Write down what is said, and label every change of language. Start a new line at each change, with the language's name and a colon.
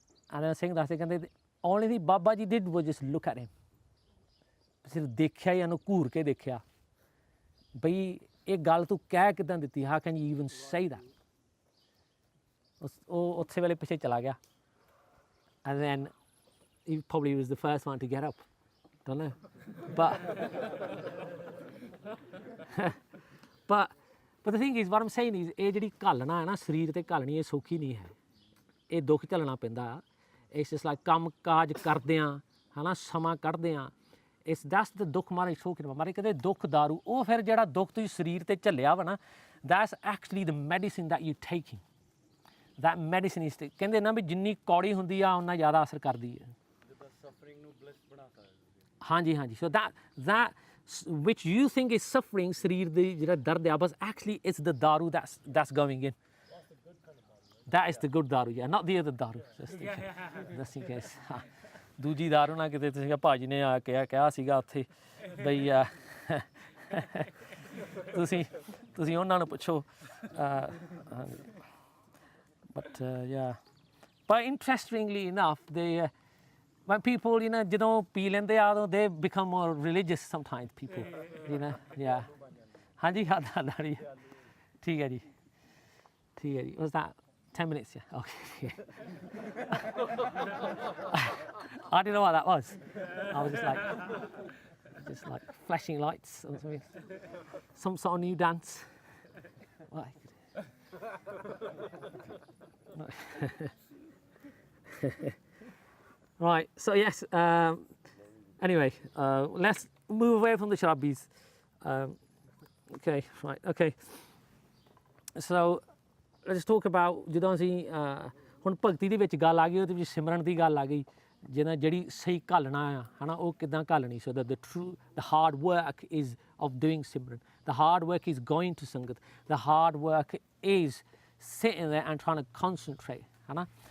Punjabi: ਆਨੰਦ ਸਿੰਘ ਦੱਸਦੇ ਕਹਿੰਦੇ
English: only thing Baba ji did was just look at him,
Punjabi: ਸਿਰਫ ਦੇਖਿਆ ਜਾਂ ਉਹਨੂੰ ਘੂਰ ਕੇ ਦੇਖਿਆ ਬਈ ਇਹ ਗੱਲ ਤੂੰ ਕਹਿ ਕਿੱਦਾਂ ਦਿੱਤੀ,
English: How can you even say that.
Punjabi: ਉਹ ਉਸੇ ਵੇਲੇ ਪਿੱਛੇ ਚਲਾ ਗਿਆ।
English: And then he probably was the first one to get up. Don't know. But the thing is, what I'm saying is,
Punjabi: ਇਹ ਜਿਹੜੀ ਘਾਲਣਾ ਹੈ ਨਾ ਸਰੀਰ ਤੇ ਘਾਲਣੀ, ਇਹ ਸੌਖੀ ਨਹੀਂ ਹੈ। ਇਹ ਦੁੱਖ ਝੱਲਣਾ ਪੈਂਦਾ।
English: It's just like
Punjabi: ਕੰਮ ਕਾਜ ਕਰਦੇ ਹਾਂ ਹੈ ਨਾ, ਸਮਾਂ ਕੱਢਦੇ ਹਾਂ।
English: that's the ਦੁੱਖ ਮਾਰੇ talking about।
Punjabi: ਮਾਰੇ ਕਹਿੰਦੇ ਦੁੱਖ ਦਾਰੂ, ਉਹ ਫਿਰ ਜਿਹੜਾ ਦੁੱਖ ਤੁਸੀਂ ਸਰੀਰ ਤੇ ਝੱਲਿਆ ਵਾ ਨਾ,
English: that's actually the medicine that you're taking। that medicine is
Punjabi: ਕਹਿੰਦੇ ਨਾ ਵੀ ਜਿੰਨੀ ਕੌੜੀ ਹੁੰਦੀ ਆ ਉਨਾ ਜ਼ਿਆਦਾ ਅਸਰ ਕਰਦੀ ਹੈ। ਹਾਂਜੀ ਹਾਂਜੀ।
English: so that which you think is suffering,
Punjabi: ਸਰੀਰ ਦੀ ਜਿਹੜਾ ਦਰਦ ਆ, ਬਸ
English: actually it's the daru that's going in। that is the good daru, yeah, not the other daru, just in case।
Punjabi: ਦੂਜੀ ਦਾਰੂ ਨਾ ਕਿਤੇ ਤੁਸੀਂ ਭਾਜੀ ਨੇ ਆ ਕੇ ਕਿਹਾ ਸੀਗਾ ਉੱਥੇ ਬਈ ਤੁਸੀਂ ਉਹਨਾਂ ਨੂੰ ਪੁੱਛੋ।
English: But yeah, but interestingly enough, when people, you know,
Punjabi: ਜਦੋਂ ਪੀ ਲੈਂਦੇ ਆ,
English: they become more religious sometimes, people, you know, yeah।
Punjabi: ਹਾਂਜੀ ਹਾਂਜੀ ਠੀਕ ਹੈ ਜੀ, ਠੀਕ ਹੈ ਜੀ।
English: Was that 10 minutes? Yeah, okay। I didn't know what that was. I was just like flashing lights or something, some sort of new dance. Right, so yes, anyway, let's move away from the sharabis। Okay, right, okay, so let's talk about
Punjabi: ਜਦੋਂ ਅਸੀਂ ਹੁਣ ਭਗਤੀ ਦੇ ਵਿੱਚ ਗੱਲ ਆ ਗਈ, ਉਹਦੇ ਵਿੱਚ ਸਿਮਰਨ ਦੀ ਗੱਲ ਆ ਗਈ, ਜਿਹਨਾਂ ਜਿਹੜੀ ਸਹੀ ਘਾਲਣਾ ਆ ਹੈ ਨਾ, ਉਹ ਕਿੱਦਾਂ ਘਾਲਣੀ।
English: so that the hard work is of doing simran, the hard work is going to sangat, the hard work is sitting there and trying to concentrate,
Punjabi: है ना।